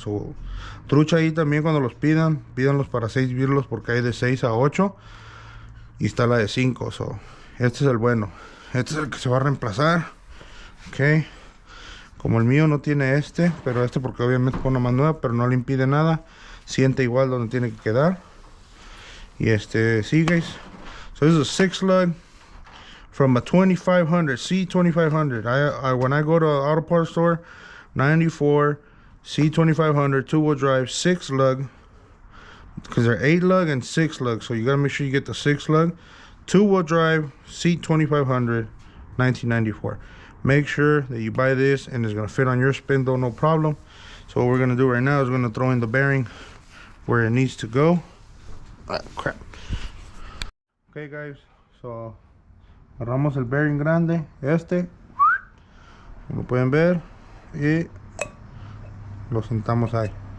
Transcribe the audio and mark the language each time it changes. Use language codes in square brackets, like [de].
[es] So, trucha ahí también cuando los pídanlos para 6 birlos, porque hay de 6 a 8 y está la de 5. So, este es el bueno, este es el que se va a reemplazar. Ok, como el mío no tiene pero porque obviamente pone más nueva, pero no le impide nada, siente igual donde tiene que quedar. Y sí, [en] guys, so this is a 6 lug from a 2500 C2500. When I go to an auto parts store, 94 C2500 2-wheel drive 6 lug, because they're 8 lug and 6 lug, so you gotta make sure you get the 6 lug 2-wheel drive C2500 1994. Make sure that you buy this and it's gonna fit on your spindle, no problem. So what we're gonna do right now is we're gonna throw in the bearing where it needs to go. Crap. Okay guys, so [es] agarramos el bearing grande, como pueden ver, y lo sentamos ahí.